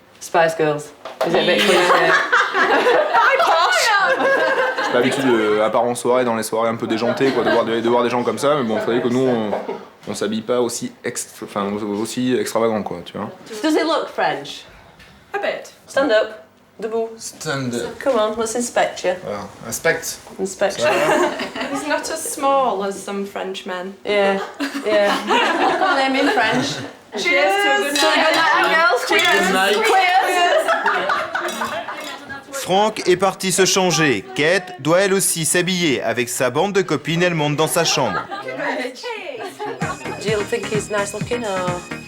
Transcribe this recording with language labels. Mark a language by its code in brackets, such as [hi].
[en] Spice Girls. Is it a bit cliché? [fr] J'ai pas l'habitude, à part en soirée, dans les soirées un peu déjantées, quoi, de voir des gens comme ça, mais bon, il faudrait que nous, on s'habille pas aussi, aussi extravagant, quoi, tu vois. [en] Does it look French? A bit. Stand up. [fr] Debout. [en] Stand up. Come on, let's inspect you. Voilà. Inspect. Inspection. He's not as small as some French men. Yeah, yeah. Call them in French. Cheers to a good night. Girls, cheers. [fr] Franck est parti se changer. Kate doit elle aussi s'habiller. Avec sa bande de copines, elle monte dans sa chambre. [en] Do you think he's nice looking or?